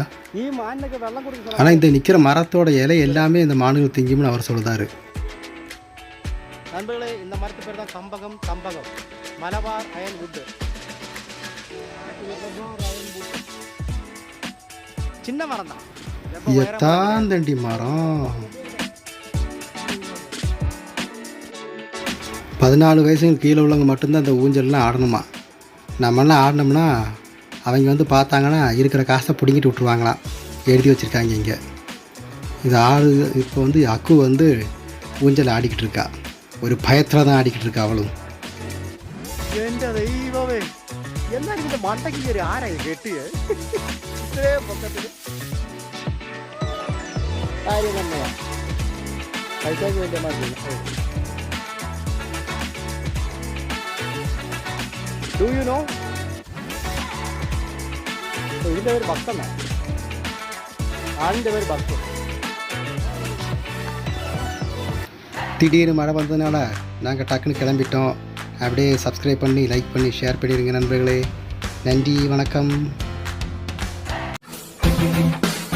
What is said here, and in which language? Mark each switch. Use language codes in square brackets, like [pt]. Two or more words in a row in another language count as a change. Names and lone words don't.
[ml] ഈ മാനിനൊക്കെ വെള്ളം കൊടുക്കുന്ന [ta] ஆனால் இந்த நிற்கிற மரத்தோட இலை எல்லாமே இந்த மானுகள் திங்கும்னு அவர் சொல்லுதாரு. நண்பர்களே, இந்த மரத்து பேர் தான் கம்பகம், [en] Malabar iron wood. [ta] சின்ன மரம் தான், எத்தாந்தண்டி மரம். 14 வயசுக்கு கீழே உள்ளவங்க மட்டும்தான் இந்த ஊஞ்சல்லாம் ஆடணுமா. நம்மளாம் ஆடினோம்னா அவங்க வந்து பார்த்தாங்கன்னா இருக்கிற காசை பிடிங்கிட்டு விட்ருவாங்களாம். எழுதி வச்சுருக்காங்க இங்கே. இது ஆடு. இப்போ வந்து அக்கு வந்து ஊஞ்சல் ஆடிக்கிட்டு இருக்கா. ஒரு பயத்தில் தான் ஆடிக்கிட்டு இருக்கா அவளும். [ml] എൻ്റെ ദൈവമേ, എന്നാലും ഇതിൻ്റെ മണ്ടയ്ക്ക് കയറി ആരാ ഇത് കെട്ടിയ ഇത്രേ പൊക്കത്തിൽ കാര്യം തന്നെയാ. പൈസക്ക് വേണ്ടിയ മതി. [en] Do you know, [ml] ഇതിൻ്റെ പേര് ഭക്തന്ന, ആളിൻ്റെ പേര് ഭക്തൻ. [ta] திடீர்னு மழை வந்ததுனால நாங்கள் டக்குன்னு கிளம்பிட்டோம். அப்படியே சப்ஸ்கிரைப் பண்ணி, லைக் பண்ணி, ஷேர் பண்ணிடுங்க நண்பர்களே. நன்றி, வணக்கம்.